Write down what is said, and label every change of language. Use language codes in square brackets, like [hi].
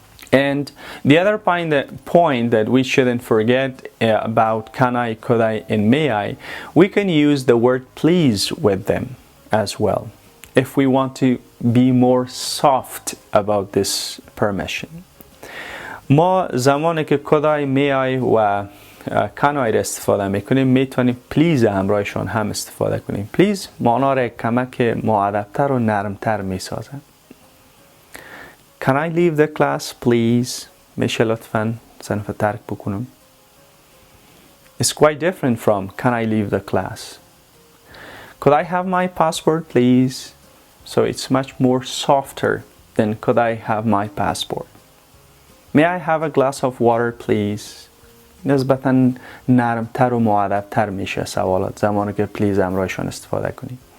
[en] And the other point that we shouldn't forget about can I, could I, and may I, we can use the word please with them as well if we want to be more soft about this permission. [fa] ما زمانی که could I, may I و can I را استفاده میکنیم میتونیم please همراهشان هم استفاده کنیم. please معنا را کمک مؤدبتر و نرمتر میسازه. [en] Can I leave the class please? [fa] میشه لطفاً صنف ترک بکنم. [en] It's quite different from can I leave the class. could I have my passport please? So it's much more softer than could I have my passport. May I have a glass of water please? [fa] نسبتاً نرمتر و مؤدبتر میشه سوالات زمانی که please همراهشان استفاده کنی.